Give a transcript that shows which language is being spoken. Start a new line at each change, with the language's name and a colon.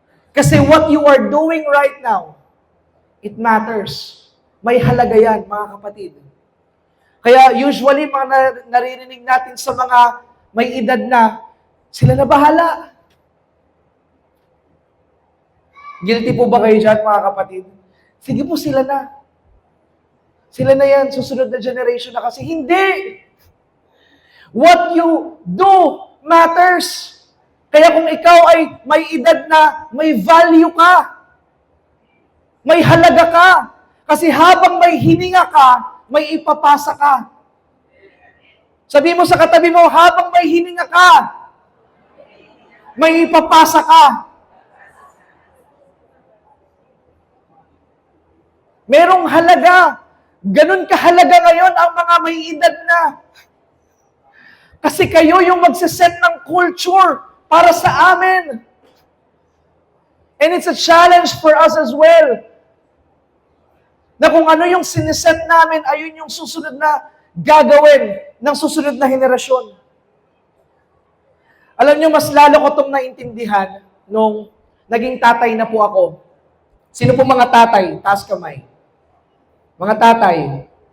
English: Kasi what you are doing right now, it matters.
Filipino: May halaga yan, mga kapatid. Kaya usually, mga naririnig natin sa mga may edad na, sila na bahala. Guilty po ba kayo dyan, mga kapatid? Sige po, sila na. Sila na yan, susunod na generation na kasi. Hindi!
English: What you do matters.
Filipino: Kaya kung ikaw ay may edad na may value ka, may halaga ka, kasi habang may hininga ka, may ipapasa ka. Sabi mo sa katabi mo, habang may hininga ka, may ipapasa ka. Merong halaga. Ganun kahalaga ngayon ang mga may edad na. Kasi kayo yung magsiset ng culture para sa amin.
English: And it's a challenge for us as well.
Filipino: Na kung ano yung siniset namin, ayun yung susunod na gagawin ng susunod na henerasyon. Alam nyo, mas lalo ko itong naintindihan nung naging tatay na po ako. Sino po mga tatay? Taas kamay. Mga tatay.